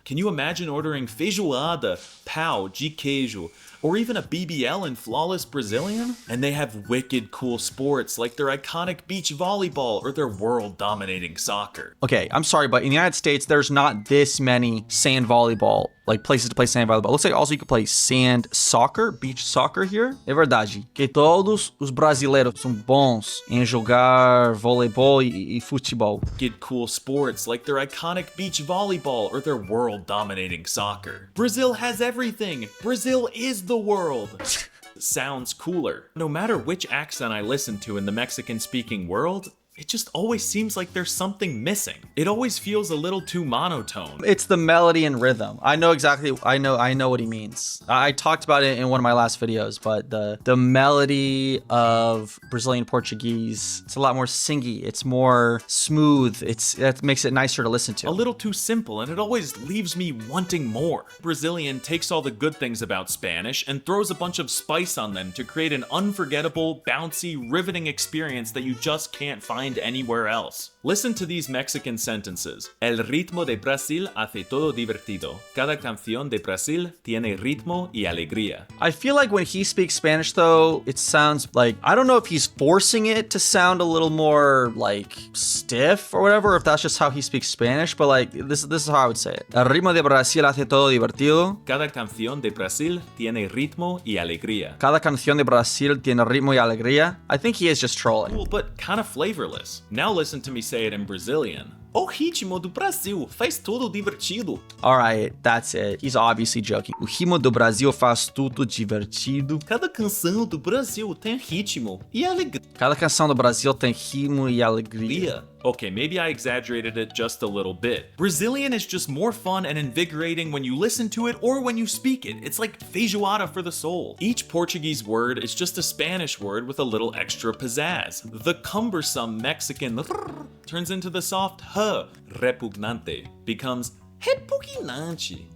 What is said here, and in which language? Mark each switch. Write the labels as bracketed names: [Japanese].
[English] Can you imagine ordering feijoada, pau de queijo, or even a BBL in flawless Brazilian? And they have wicked cool sports like their iconic beach volleyball or their world-dominating soccer. Okay, I'm sorry, but in the United States, there's not this many sand volleyball, like places to play sand volleyball. It looks like also you could play sand soccer, beach soccer here. [Portuguese] É verdade que todos os brasileiros são bons em jogar voleibol e futebol. [English] Wicked cool sports like their iconic beach volleyball or their world-dominating soccer. Brazil has everything. Brazil is the world. Sounds cooler. No matter which accent I listen to in the Mexican-speaking world, it just always seems like there's something missing. It always feels a little too monotone. It's the melody and rhythm. I know what he means. I talked about it in one of my last videos, but the melody of Brazilian Portuguese, it's a lot more singy. It's more smooth. That makes it nicer to listen to. A little too simple, and it always leaves me wanting more. Brazilian takes all the good things about Spanish and throws a bunch of spice on them to create an unforgettable, bouncy, riveting experience that you just can't find anywhere else. Listen to these Mexican sentences. [Spanish] El ritmo de Brasil hace todo divertido. Cada canción de Brasil tiene ritmo y alegría. [English] I feel like when he speaks Spanish though, it sounds like, I don't know if he's forcing it to sound a little more like stiff or whatever, or if that's just how he speaks Spanish, but like this is how I would say it. [Spanish] El ritmo de Brasil hace todo divertido. Cada canción de Brasil tiene ritmo y alegría. Cada canción de Brasil tiene ritmo y alegría. [English] I think he is just trolling. Cool, but kind of flavorless. Now listen to me say it in Brazilian. [Portuguese] O ritmo do Brasil faz tudo divertido. [English] All right, that's it. He's obviously joking. [Portuguese] O ritmo do Brasil faz tudo divertido. Cada canção do Brasil tem ritmo e alegria. Cada canção do Brasil tem ritmo e alegria. [English] Okay, maybe I exaggerated it just a little bit. Brazilian is just more fun and invigorating when you listen to it or when you speak it. It's like feijoada for the soul. Each Portuguese word is just a Spanish word with a little extra pizzazz. The cumbersome Mexican turns into the soft repugnante, becomes repugnante.